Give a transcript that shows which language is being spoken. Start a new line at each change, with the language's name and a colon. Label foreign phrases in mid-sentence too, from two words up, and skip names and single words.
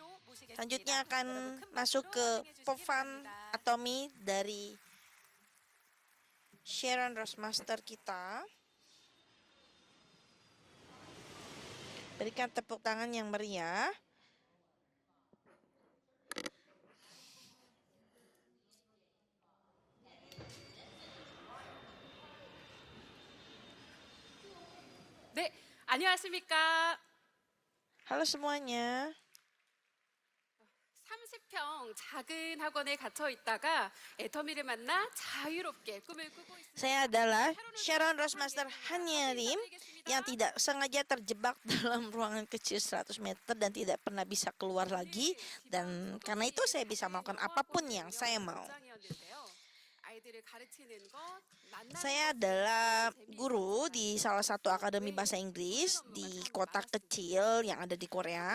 Indonesian: Selanjutnya akan masuk ke Povan Atomy dari Sharon Rossmaster kita. Berikan tepuk tangan yang meriah.
Korean: 네, 안녕하십니까.
Indonesian: Halo semuanya.
Korean: 30평 작은 학원에 갇혀 있다가 애터미를 만나 자유롭게 꿈을 꾸고 있습니다.
Indonesian: Saya adalah Sharon Rossmaster Hanyarim yang tidak sengaja terjebak dalam ruangan kecil 100 meter dan tidak pernah bisa keluar lagi. Dan karena itu saya bisa melakukan apapun yang saya mau. Saya adalah guru di salah satu akademi bahasa Inggris di kota kecil yang ada di Korea.